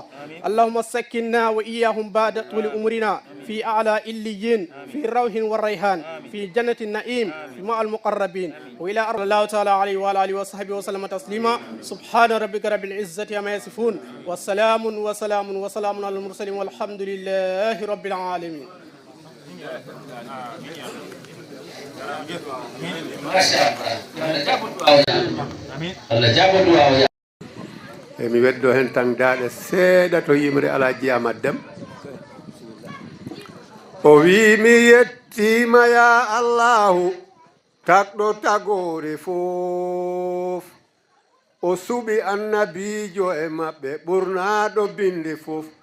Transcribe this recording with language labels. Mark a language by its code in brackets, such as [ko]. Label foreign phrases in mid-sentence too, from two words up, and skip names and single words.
[ar] اللهم سكننا وإياهم بعد طول أمرنا في أعلى إليين في روح والريحان في جنة النعيم مع المقربين وإلى أرض الله تعالى عليه وعلى آله وصحبه وسلم تسليما. سبحان ربك رب العزة عما يصفون وسلام على المرسلين والحمد لله رب العالمين. [ff] mi weddo hen tan daaɗe seeɗa to yimre Alaji Amad Déme o wi mi yettima ya allahu tagɗo tagore fof o suɓi annabijo e maɓɓe ɓurnaɗo binde fof